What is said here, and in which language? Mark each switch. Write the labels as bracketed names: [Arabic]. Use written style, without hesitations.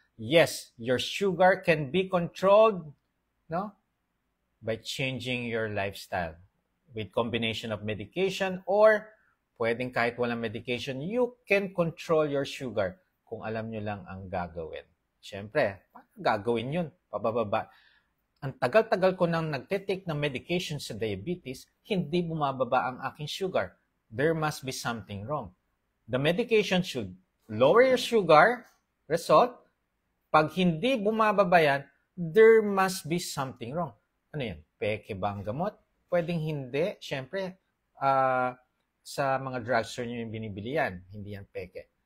[English] Yes, your sugar can be controlled, no? By changing your lifestyle with combination of medication or [Filipino] pwedeng kahit walang [English] medication, you can control your sugar [Filipino] kung alam nyo lang ang gagawin. Siyempre, paano gagawin yun? Pababa. Ang tagal-tagal ko nang nagtitake ng medication sa diabetes, hindi bumababa ang aking sugar. [English] There must be something wrong. The medication should lower your sugar, result. [Filipino] Pag hindi bumababa yan, [English] there must be something wrong. [Filipino] Ano yan? Peke ba ang gamot? Pwedeng hindi. Siyempre, sa mga drugstore nyo yung binibili yan. Hindi yan peke.